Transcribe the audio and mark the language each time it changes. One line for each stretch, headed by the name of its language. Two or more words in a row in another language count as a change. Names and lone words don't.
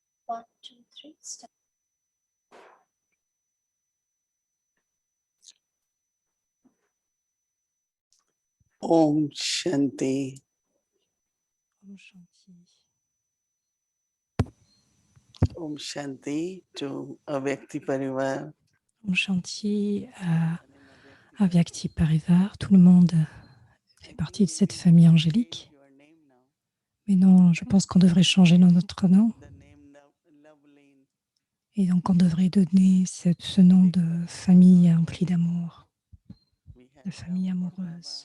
English: One, two, three, start.
Hindi: ॐ शान्ति. ॐ शान्ति. ॐ शान्ति
English: to Avyakti Parivar.
Hindi: ॐ शान्ति
French: à Avyakti Parivar. Tout le monde fait partie de cette famille angélique. Mais non, je pense qu'on devrait changer notre nom. Et donc, on devrait donner ce nom de famille emplie d'amour, de famille amoureuse.